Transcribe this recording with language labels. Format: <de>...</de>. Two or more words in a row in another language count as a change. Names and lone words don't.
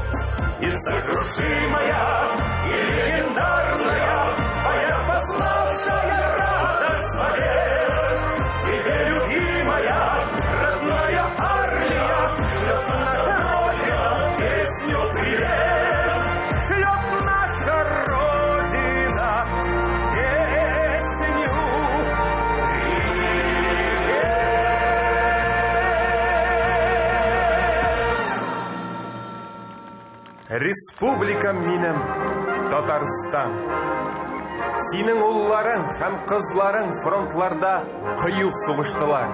<ru>Несокрушимая и легендарная твоя познавшая радость побед. Тебе, любимая, родная армия, ждет наша Родина песню привет. Ждет наша Родина песню</ru> <tt>Республика минем, Татарстан. Синең улларың һәм кызларың фронтларда кыю сугыштылар.</tt>